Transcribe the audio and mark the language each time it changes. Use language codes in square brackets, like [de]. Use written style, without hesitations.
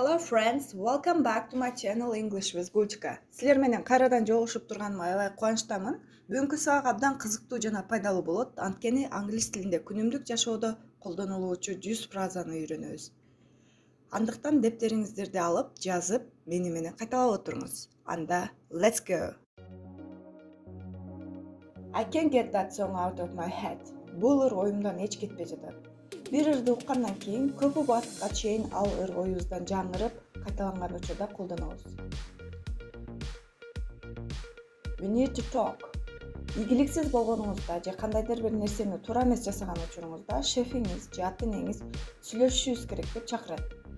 [en] friends, welcome back to my channel English with Gulchka. [ky] Силер менен кайрадан жолугушуп турганыма аябай кубанычтамын. Бүгүнкү сабак абдан кызыктуу жана пайдалуу болот. Анткени англис тилинде күнүмдүк жашоодо колдонулуучу 100 фразаны үйрөнөбүз. Андыктан дептериңиздерди алып, жазып, мени менен кайталап отуруңуз. Анда, [en] let's go. I can't get that song out of my head. [ky] Бул ыр оюмдан эч кетпей жатат. Бир ырды уккандан кийин көп убакытка чейин ал ыр оюбуздан жаңырып, кайталанган учурда колдонобуз. [en] We need to talk. [ky] Ийгиликсиз болгонуңузда же кандайдыр бир нерсени туура эмес жасаган учуруңузда шефиңиз же ата-энеңиз сүйлөшүшүбүз керек деп чакырат.